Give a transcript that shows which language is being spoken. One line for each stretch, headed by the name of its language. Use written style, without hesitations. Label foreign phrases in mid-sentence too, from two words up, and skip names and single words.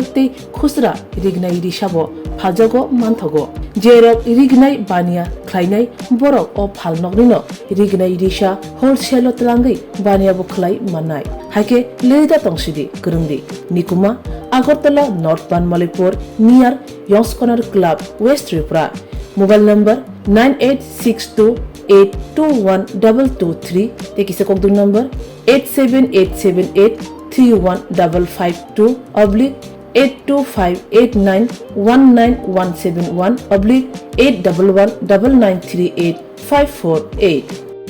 Kok Borok: ते खुसरा रिगनाय रिसाबो फालजागो मानथगो जेरक रिगनाय बानिया ख्लायनाय बरक ओ फाल नकनिनो रिगनाय रिसा होलसेल तलांगै बानियाबो ख्लाय माननाय हाइके लिरिदा तंसिदि करंदि निकुमा आगरतला नॉर्थ बानमालीपुर
English: near Youngs Corner Club West Tripura mobile number
Kok Borok: 9862821223 तेकिसे कोकदुं नंबर 87878315552 /82589191171 /8119938 548